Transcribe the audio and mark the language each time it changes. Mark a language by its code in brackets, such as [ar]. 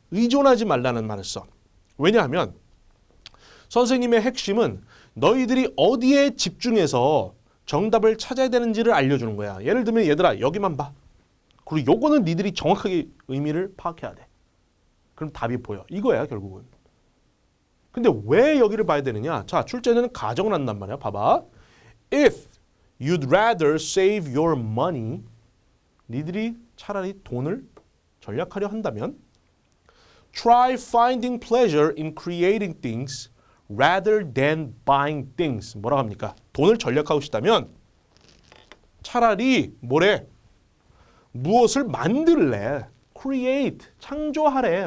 [ko] 의존하지 말라는 말을 써. 왜냐하면 선생님의 핵심은 너희들이 어디에 집중해서 정답을 찾아야 되는지를 알려주는 거야. 예를 들면 얘들아 여기만 봐. 그리고 요거는 니들이 정확하게 의미를 파악해야 돼. 그럼 답이 보여. 이거야 결국은. 근데 왜 여기를 봐야 되느냐? 자, 출제는 가정을 한단 말이야. 봐봐. [en] If you'd rather save your money [ko] 니들이 차라리 돈을 절약하려 한다면 [en] try finding pleasure in creating things rather than buying things. [ko] 뭐라고 합니까? 돈을 절약하고 싶다면 차라리 뭐래? 무엇을 만들래? create, 창조하래.